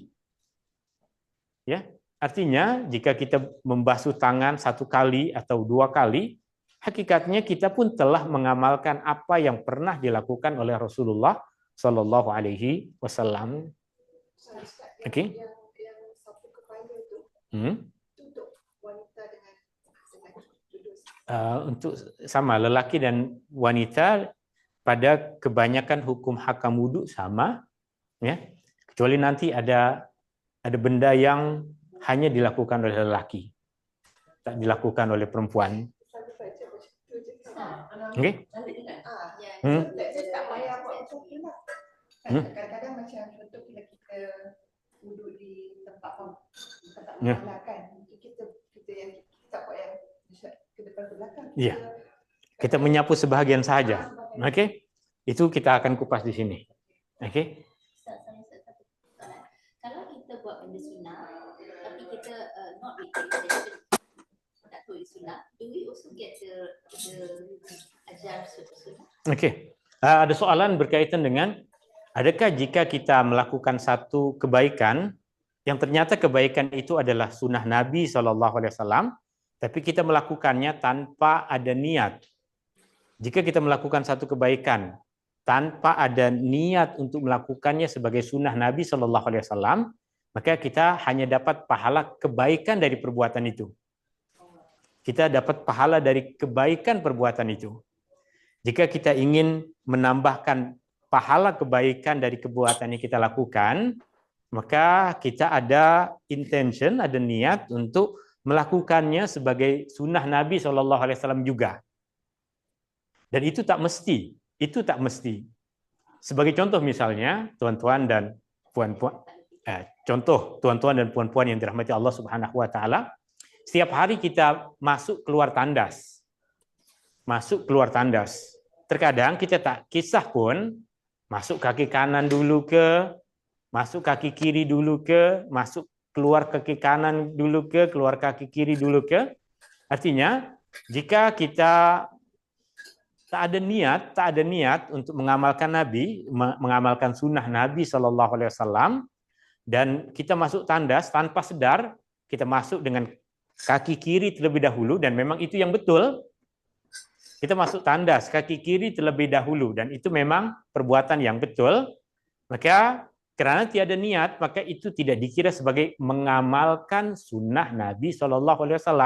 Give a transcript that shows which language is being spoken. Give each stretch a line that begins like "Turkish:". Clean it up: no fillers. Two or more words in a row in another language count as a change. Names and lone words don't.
Malay: Ya, artinya jika kita membasuh tangan 1 kali atau 2 kali, hakikatnya kita pun telah mengamalkan apa yang pernah dilakukan oleh Rasulullah
Arabic: Shallallahu Alaihi Wasallam.
Malay: Oke. Yang sapu kepala itu untuk wanita dengan untuk sama lelaki dan wanita pada kebanyakan hukum hakam wudu sama, ya. Kecuali nanti ada benda yang hanya dilakukan oleh lelaki, tak dilakukan oleh perempuan. Okey. Kadang-kadang macam contoh bila kita duduk di tempat makan, kita yang tak buat yang ke depan ke belakang. Iya. Kita menyapu sebahagian saja. Okey. Itu kita akan kupas di sini. Okey. Kalau kita buat benda sunnah, tapi kita
English: not repeat
Malay: tak tahu sunnah,
English: do we also get the ajar sunnah?
Malay: Okey. Ada soalan berkaitan dengan adakah jika kita melakukan satu kebaikan yang ternyata kebaikan itu adalah sunnah Nabi SAW, tapi kita melakukannya tanpa ada niat. Jika kita melakukan satu kebaikan tanpa ada niat untuk melakukannya sebagai sunnah Nabi SAW, maka kita hanya dapat pahala kebaikan dari perbuatan itu. Kita dapat pahala dari kebaikan perbuatan itu. Jika kita ingin menambahkan pahala kebaikan dari perbuatan yang kita lakukan, maka kita ada intention, ada niat untuk melakukannya sebagai sunnah Nabi SAW juga. Dan itu tak mesti. Sebagai contoh misalnya, tuan-tuan dan puan-puan, contoh tuan-tuan dan puan-puan yang dirahmati Allah
Arabic: Subhanahu wa taala,
Malay: setiap hari kita masuk keluar tandas. Terkadang kita tak kisah pun masuk kaki kanan dulu ke, masuk kaki kiri dulu ke, masuk keluar kaki kanan dulu ke, keluar kaki kiri dulu ke. Artinya, jika kita tak ada niat untuk mengamalkan Nabi, mengamalkan sunnah Nabi
Arabic: Shallallahu Alaihi Wasallam,
Malay: dan kita masuk tandas tanpa sadar, kita masuk dengan kaki kiri terlebih dahulu, dan memang itu yang betul. Kita masuk tandas kaki kiri terlebih dahulu, dan itu memang perbuatan yang betul. Maka karena tiada niat, maka itu tidak dikira sebagai mengamalkan sunnah Nabi
Arabic: Shallallahu Alaihi Wasallam.